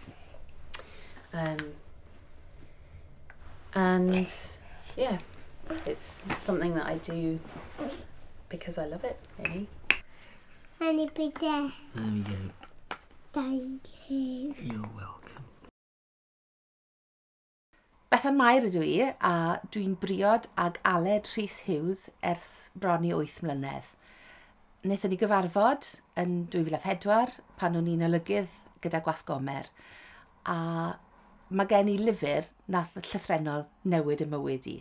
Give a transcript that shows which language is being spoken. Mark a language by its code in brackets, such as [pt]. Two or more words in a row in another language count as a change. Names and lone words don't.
[en] And yeah, it's something that I do because I love it, really. Honey, Peter. there we go. Thank you. You're welcome. [cy] Bethan Mair ydw I, a dwi'n briod ag Aled Rhys Hughes ers bron I 8 mlynedd. Wnaethon ni gyfarfod yn 2004 pan o'n i'n olygydd gyda Gwasgomer, a mae gen I lyfr nath llythrenol newid y mywyd I.